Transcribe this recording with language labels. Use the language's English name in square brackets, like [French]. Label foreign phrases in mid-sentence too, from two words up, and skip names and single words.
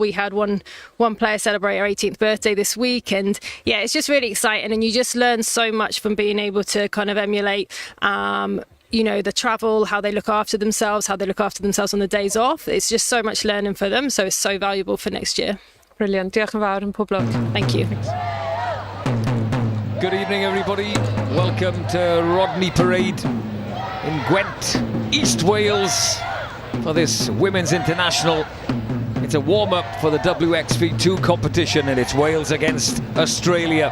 [English] We had one player celebrate her 18th birthday this week, and yeah, it's just really exciting, and you just learn so much from being able to kind of emulate the travel, how they look after themselves, on the days off. It's just so much learning for them, so it's so valuable for next year. Brilliant. [Welsh] Diolch yn fawr and pob lwc. [English] Thank you. Good evening, everybody. Welcome to Rodney Parade in Gwent, East Wales, for this Women's International. It's a warm-up for the WXV2 competition, and it's Wales against Australia.